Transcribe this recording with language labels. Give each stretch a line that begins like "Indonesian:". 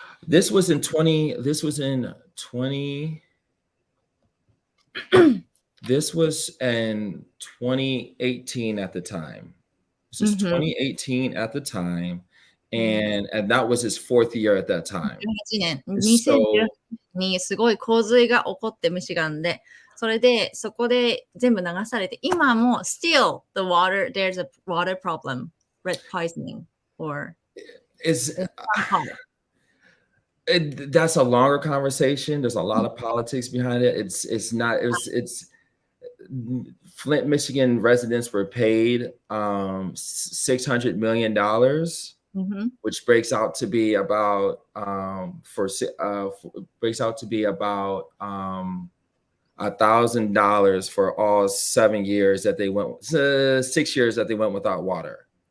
English: This was in 20. This was in 2018 at the time. This is 2018 at the time, and that was his 4th year at that time.
Japanese: 2018にすごい洪水が起こってミシガンで、それでそこで全部流されて、今も
English: still the water, there's a water problem, red poisoning or that's a longer conversation. There's a lot of politics behind it. It's Flint, Michigan residents were paid $600 million, which breaks out to be about $1,000 for all 7 years that they went, 6 years that they went without water.